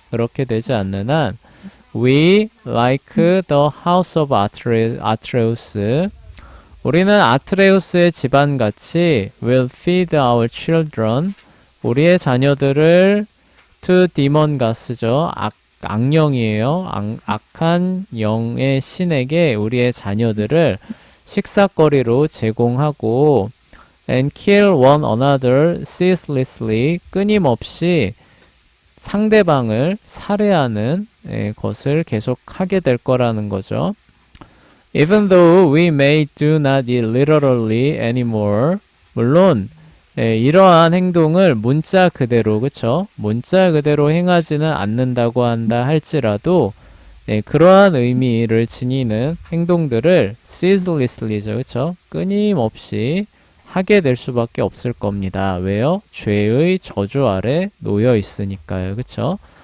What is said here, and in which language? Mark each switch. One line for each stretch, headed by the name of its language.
Korean: 그렇게 되지 않는 한,
English: we like the house of Atreus,
Korean: 우리는 아트레우스의 집안같이
English: will feed our children,
Korean: 우리의 자녀들을
English: to demon gods죠.
Korean: 악령이에요. 악한 영의 신에게 우리의 자녀들을 식사거리로 제공하고
English: and kill one another ceaselessly,
Korean: 끊임없이 상대방을 살해하는 것을 계속하게 될 거라는 거죠.
English: Even though we may do not eat literally anymore,
Korean: 물론 이러한 행동을 문자 그대로, 그쵸? 문자 그대로 행하지는 않는다고 한다 할지라도 그러한 의미를 지니는 행동들을 ceaselessly죠, 그쵸? 끊임없이 하게 될 수밖에 없을 겁니다. 왜요? 죄의 저주 아래 놓여 있으니까요, 그쵸?